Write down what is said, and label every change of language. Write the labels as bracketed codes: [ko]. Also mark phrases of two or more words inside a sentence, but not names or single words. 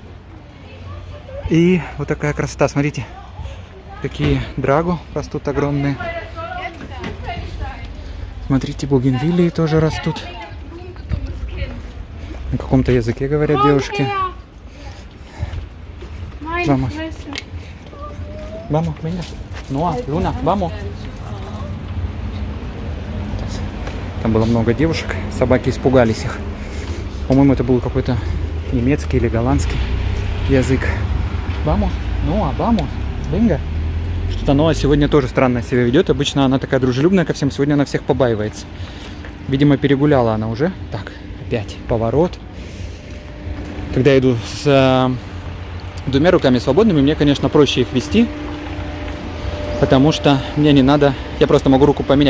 [ru] И вот такая красота. Смотрите. Какие драгу растут огромные. Смотрите, бугенвиллии тоже растут. На каком-то языке говорят девушки. [es] Vamos. Vamos, venga. Ноа, Луна, vamos. [ru] Там было много девушек, собаки испугались их. По-моему, это был какой-то немецкий или голландский язык. [es] Vamos, Ноа, vamos, venga. [ru] Что-то Ноа сегодня тоже странно себя ведет. Обычно она такая дружелюбная ко всем, сегодня она всех побаивается. Видимо, перегуляла она уже. Так, опять поворот. Когда я иду с двумя руками свободными, мне, конечно, проще их вести, потому что мне не надо, я просто могу руку поменять.